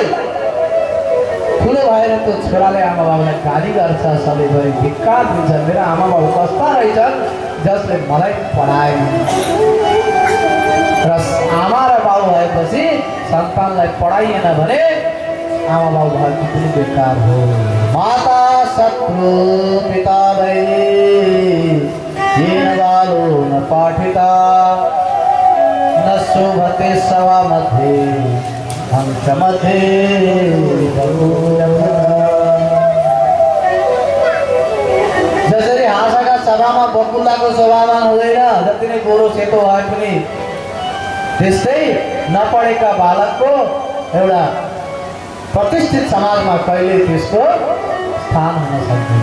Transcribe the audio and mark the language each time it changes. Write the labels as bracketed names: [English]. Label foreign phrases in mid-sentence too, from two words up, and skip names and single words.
[Nepali] ठुलो भएर त्यो छोराले आमा बाउलाई गाली गर्छ, सधैँभरि धिक्कार दिन्छ, मेरो आमा बाउ कस्ता रहेछन् जसले मलाई पढाएन। र आमा र बाउ भएपछि सन्तानलाई पढाइएन भने आमा बाउ भएको पनि बेकार हो। [Sanskrit] माता शत्रु पिता भई ये न बालो न पाठिता न शोभते सवा मध्ये हंस मध्ये [Nepali] जसरी हाँसाका सभामा बकुल्लाको शोभामान हुँदैन, जति नै गोरो सेतो भए पनि त्यस्तै नपढेका बालकको एउटा प्रतिष्ठित समाजमा कहिले त्यसको स्थान हुन सक्दैन।